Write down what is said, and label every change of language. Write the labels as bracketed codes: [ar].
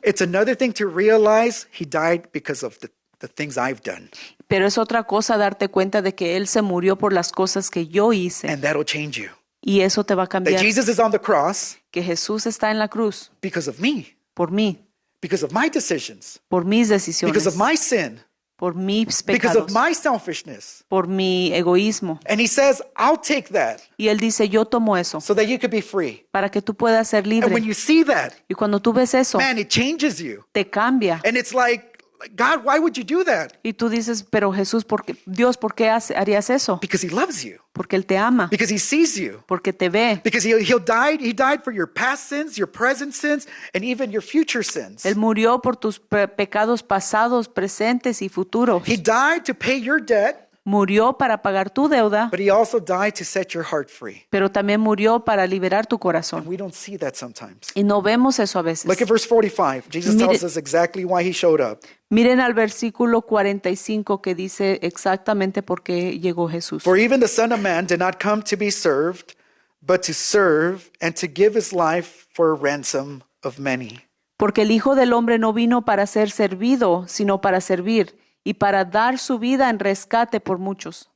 [en] It's another thing to realize he died because of the things I've done. [es] pero es otra cosa darte cuenta de que Él se murió por las cosas que yo hice. [en] And that'll change you. [es] Y eso te va a [en] That [es] cambiar. [en] Jesus is on the cross [es] Que Jesús está en la cruz [en] because of me, [es] por mí, [en] because of my decisions, [es] por mis [en] because [es] decisiones, [en] of my sin, [es] por mis [en] because of [es] pecados, [en] my selfishness. [es] por mi egoísmo. [en] And he says, I'll take that [es] Y Él dice, yo tomo eso [en] so that you could be free. [es] para que tú puedas ser [en] And when [es] libre. [en] you see that, [es] Y cuando tú ves eso, [en] man, it changes you. [es] te cambia. [en] And it's like like, God, why would you do that? [es] Y tú dices, pero Jesús, Dios, ¿por qué harías eso? [en] Because he loves you. [es] Porque Él te ama, [en] Because he sees you. [es] porque te ve. [en] Because he died for your past sins, your present sins, and even your future sins. [es] Él murió por tus pecados pasados, presentes y futuros. [en] He died to pay your debt, [es] Murió para pagar tu deuda, [en] but he also died to set your heart free. [es] pero también murió para liberar tu [en] And [es] corazón. [en] we don't see that sometimes. [es] Y no vemos eso a veces. [en] Look at verse 45. Jesus [es] Mire- [en] tells us exactly why he showed up. [es] Miren al versículo 45 que dice exactamente por qué llegó Jesús. [en] For even the Son of Man did not come to be served, but to serve and to give his life for a ransom of many. [es] Porque el Hijo del Hombre no vino para ser servido, sino para servir y para dar su vida en rescate por muchos.